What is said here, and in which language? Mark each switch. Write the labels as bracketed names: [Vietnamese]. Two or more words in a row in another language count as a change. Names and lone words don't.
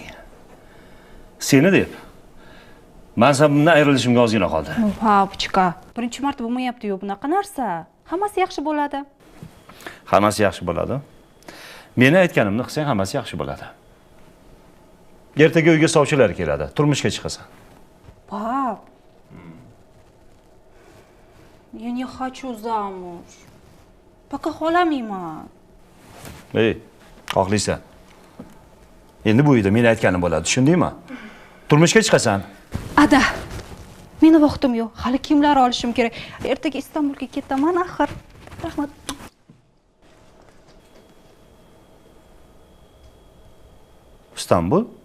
[Uzbek] Seni deb mansabimdan ayrilishimga ozgina qoldi. Папочка, birinchi marta bo'lmayapti-yu bunaqa narsa. Hammasi yaxshi bo'ladi. Hammasi yaxshi bo'ladi. Meni aytganimni qilsang hammasi yaxshi bo'ladi. Ertaga uyga sovchilar keladi. Turmushga chiqasan. [Russian] Пап, я не хочу замуж. [Uzbek] Пока xohlamayman. Ey, xohlaysan. Endi bu uyda men aytganim bo'ladi, tushundingmi? Turmushga chiqasan. Ada, meni vaqtim yo'q. Hali kiyimlar olishim kerak. Ertaga Istanbulga ketaman axir. Rahmat. Istanbul?